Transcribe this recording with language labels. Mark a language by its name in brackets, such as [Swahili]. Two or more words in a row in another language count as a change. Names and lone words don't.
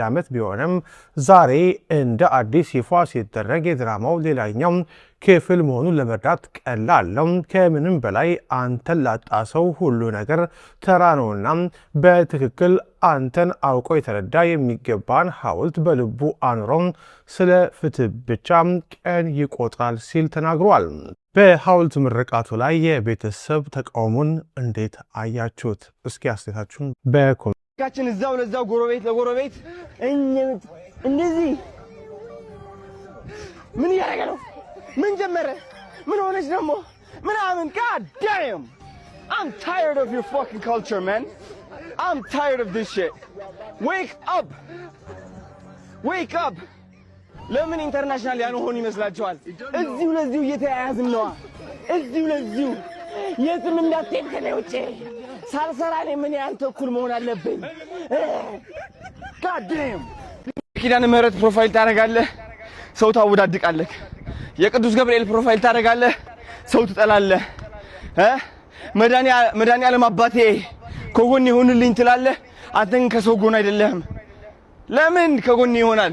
[Amharic] አመት ቢሆንም ዛሬ እንደ አዲስ ይፋ ሲደረግ የድራማው ሌላኛው ክፍል መሆኑን ለመረዳት ቀላል ነው ከምንም በላይ አንተን ላጣ ሰው ሁሉ ነገር ተራ ነውና በትክክል አንተን አውቆ የተረዳ የሚገባን ሐውልት በልቡ አኑሮም ስለ ፍትህ ብቻ ቀን ይቆጥራል ሲል ተናግሯል በሐውልት ምርቃቱ ላይ የቤተሰብ ተቃውሞን እንዴት አያችሁት እስኪ አስተያየታችሁን በኮሜንታችን እዛው ለዛው ጎረቤት ለጎረቤት እንደዚህ ምን ያረጋ ነው ምን ጀመረ ምን ሆነች ደግሞ ምን አምን [English] god damn I'm tired of your fucking culture man I'm tired of this shit. Wake up! Wake up! [Amharic] ለምን ኢንተርናሽናል ያልሆኑ ይመስላችኋል? እዚሁ ለዚሁ እየተያያዝን ነዋ። እዚሁ ለዚሁ የትም እንዳትሄድ ከኔ ውጪ ሳልሰራ እኔ ምን ያንተ እኩል መሆን አለብኝ? [English] God damn! [Amharic] ኪዳነ ምህረት ፕሮፋይል ታደርጋለህ፣ ሰው ታወዳድቃለህ። የቅዱስ ገብርኤል ፕሮፋይል ታደርጋለህ፣ ሰው ትጠላለህ። መድኃኒዓለም አባቴ ከጎን ይሁንልኝ ትላለህ፣ አንተ ግን ከሰው ጎን አይደለህም። ለምን ከጎን ይሆናል?